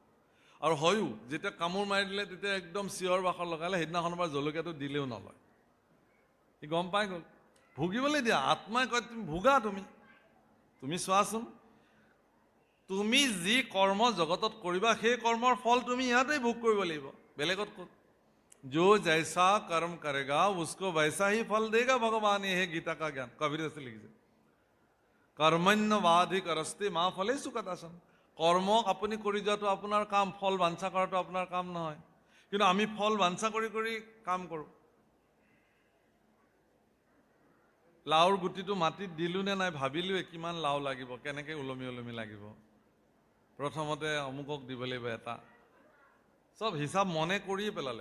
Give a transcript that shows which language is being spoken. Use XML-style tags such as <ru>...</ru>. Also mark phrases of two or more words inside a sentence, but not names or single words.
<as>আৰু হয়ো, যেতিয়া কামোৰ মাৰি দিলে, তেতিয়া একদম চিঞৰ বাখৰ লগালে, সেইদিনাখনৰ পৰা জলকীয়াটো দিলেও নলয়, সি গম পাই গ'ল। ভুগিবলৈ দিয়া। আত্মাই কয় তুমি ভোগা। তুমি চোৱাচোন, তুমি যি কৰ্ম জগতত কৰিবা, সেই কৰ্মৰ ফল তুমি ইয়াতেই ভোগ কৰিব লাগিব, বেলেগত ক'ত?</as> <hi>जो जैसा कर्म करेगा उसको वैसा ही फल देगा भगवान। ये है गीता का ज्ञान, कबीर से लिखिছে।</hi> <sa>कर्मण्यवाधिकरस्ते मा फलेषु कदाचन।</sa> <as>কৰ্মক আপুনি কৰি যোৱাটো আপোনাৰ কাম, ফল বাঞ্ছা কৰাটো আপোনাৰ কাম নহয়। কিন্তু আমি ফল বাঞ্ছা কৰি কৰি কাম কৰোঁ। লাওৰ গুটিটো মাটিত দিলোঁ নে নাই ভাবিলোৱে, কিমান লাও লাগিব, কেনেকৈ ওলমি ওলমি লাগিব, প্ৰথমতে অমুকক দিব লাগিব এটা, চব হিচাপ মনে কৰিয়ে পেলালে।</as>